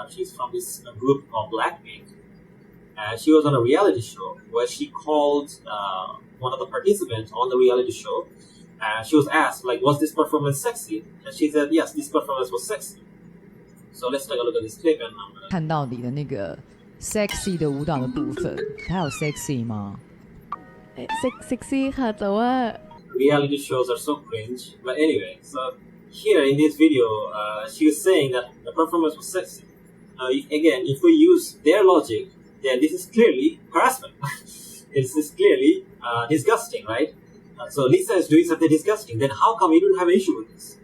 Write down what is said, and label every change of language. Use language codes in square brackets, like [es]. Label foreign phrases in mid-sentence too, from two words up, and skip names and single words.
[en] She's from this group called Blackpink. She was on a reality show where she called one of the participants on the reality show. She was asked, like, was this performance sexy? And she said, yes, this performance was sexy. So let's take a look at this clip and I'm gonna... [zh] 看到你的那个 sexy 的舞蹈的部分，它有 sexy 吗？ [th] sexy ค่ะแต่ว่า [en] reality shows are so cringe. But anyway, so here in this video, she was saying that the performance was sexy. Now, if we use their logic, then this is clearly harassment. This is clearly disgusting, right? So Lisa is doing something disgusting. Then how come you didn't have an issue with this?